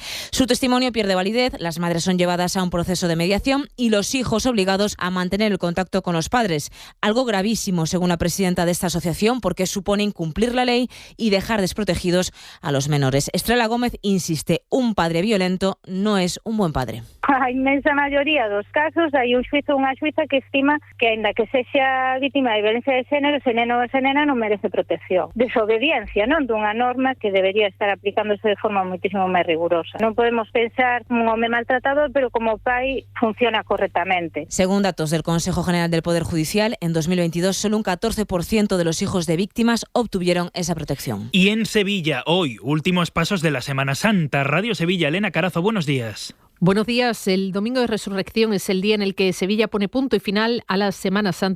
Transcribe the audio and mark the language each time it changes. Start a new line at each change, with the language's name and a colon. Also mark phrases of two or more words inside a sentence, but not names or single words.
Spanish: Su testimonio pierde validez, las madres son llevadas a un proceso de mediación y los hijos obligados a mantener el contacto con los padres. Algo gravísimo, según la presidenta de esta asociación, porque supone incumplir la ley y dejar desprotegidos a los menores. Estrela Gómez insiste, un padre violento no es un buen padre.
Galician: A inmensa maioría dos casos hai un xuizo ou unha xuiza que estima que, aínda que sexa vítima de violencia de xénero, ese neno ou esa nena non merece protección. Desobediencia, non, dunha norma que debería estar aplicándose de forma moitísimo máis rigurosa. Non podemos pensar un home maltratador, pero como pai funciona correctamente.
Spanish: Según datos del Consejo General del Poder Judicial, en 2022 solo un 14% de los hijos de víctimas obtuvieron esa protección. Y en Sevilla, hoy, últimos pasos de la Semana Santa. Radio Sevilla, Elena Carazo, buenos días. Buenos días. El Domingo de Resurrección es el día en el que Sevilla pone punto y final a la Semana Santa.